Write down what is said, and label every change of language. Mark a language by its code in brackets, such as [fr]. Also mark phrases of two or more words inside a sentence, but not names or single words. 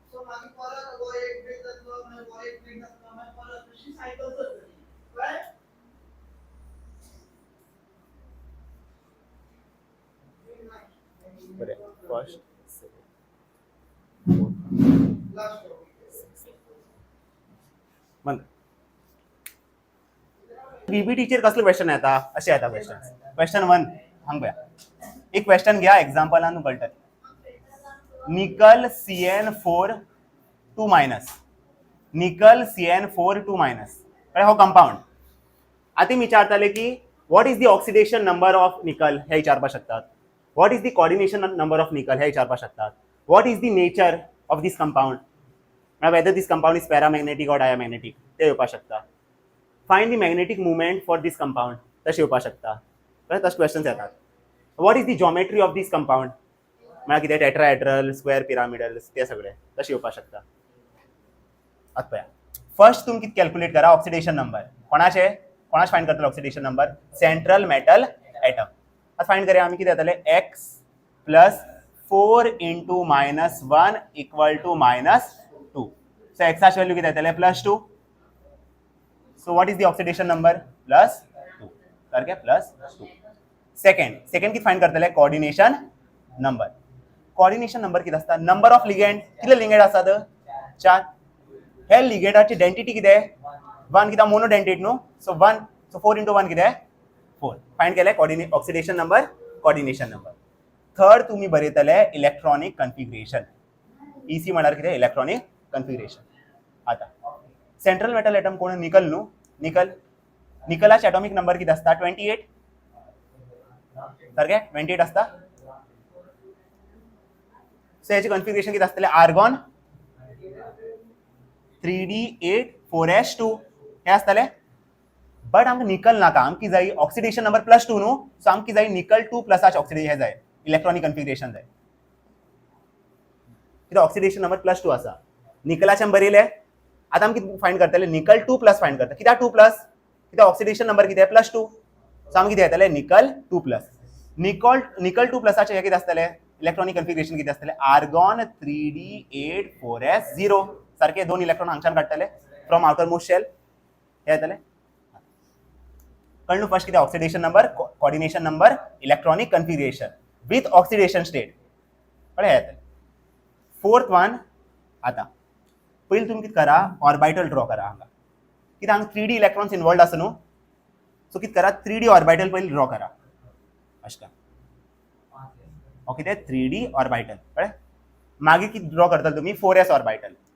[kok] फर्स्ट बीबीटीचेर कसलो क्वेश्चन येता अशें येता क्वेश्चन 1 हांग पळया एक क्वेश्चन घ्या एग्जांपलान कळटलें निकल CN4 2- निकल CN4 2- हो कंपाउंड आतां विचारताले की [en] what is the oxidation number of nickel [kok] हे विचारपाक [en] शकतात what is the coordination number of nickel [kok] हे विचारपाक शकतात [en] what is the nature of this compound whether this compound is paramagnetic or diamagnetic [kok] ते येवपाक [en] शकता find the magnetic movement for this compound [kok] तशें येवपाक शकता तशे क्वेश्चन्स येतात [en] what is the geometry of this [kok] कंपाउंड म्हळ्यार कितें [en] tetrahedral square pyramidal [kok] ते सगळे तशें येवपाक शकता आतां पळया फर्स्ट तुमी कितें कॅल्क्युलेट करा [en] oxidation number [kok] कोणाचे फाइंड करतले [en] oxidation number central metal atom [kok] आतां फाइंड करूया आमी कितें जातलें x + 4 × -1 = -2 सो एक्साची वॅल्यू कितें जातलें +2 [en] so what is the oxidation number [kok] +2 सारकें +2 सेकंड कितें फाइंड करतले कोऑर्डिनेशन नंबर कितें आसता [en] number of ligand [kok] कितले लिगेंड आसात 4 हे लिगेंडाची डेन्सिटी कितें 1 कित्याक [en] mono dentate [kok] न्हू सो 1 सो 4 × 1 कितें 4 फाइंड केलें [en] oxidation number coordination number [kok] थर्ड तुमी बरयतले [en] electronic configuration [kok] EC म्हळ्यार कितें [en] electronic configuration [kok] आतां [en] central metal atom [kok] कोण निकल न्हू निकलाचे [en] atomic number [kok] कितें आसता 28 सारकें 28 आसता सो हेचे कन्फिगरेशन कितें आसतलें आर्गॉन 3D8 4s2 हे आसतलें बट आमकां निकल नाका आमकां जाय [en] oxidation number [kok] +2 न्हू सो आमकां जाय निकल 2+ ऑक्सिडेशन हे जाय [en] electronic configuration [kok] जाय कित्याक [en] oxidation number [kok] +2 आसा निकलाचे बरयलें आतां आमी कितें फाइंड करतले निकल 2+ फाइंड करता कित्याक 2+ कित्याक [en] oxidation number [kok] कितें +2 सो आमकां कितें येतलें निकल 2+ निकल 2+चे हे कितें आसतलें [en] electronic configuration [kok] कितें आसतलें आर्गॉन 3D8 4s0 सारखे 2 इलेक्ट्रॉन हांगच्यान काडटले [en] from outer most [kok] शेल हे येतलें कळ्ळें फर्स्ट कितें [en] oxidation number coordination number electronic configuration with oxidation state [kok] कळ्ळें हे येतलें [en] fourth one [kok] आतां पयलीं तुमी कितें करा ऑर्बिटल ड्रॉ करा हांगा कित्याक हांगा [en] 3D electrons involved [kok] आसा न्हू सो कितें करा [en] 3D orbital [kok] पयलीं ड्रॉ करा अशें ओके ते [en] 3D orbital [kok] कळ्ळें मागीर कितें ड्रॉ करतले तुमी 4s ऑर्बिटल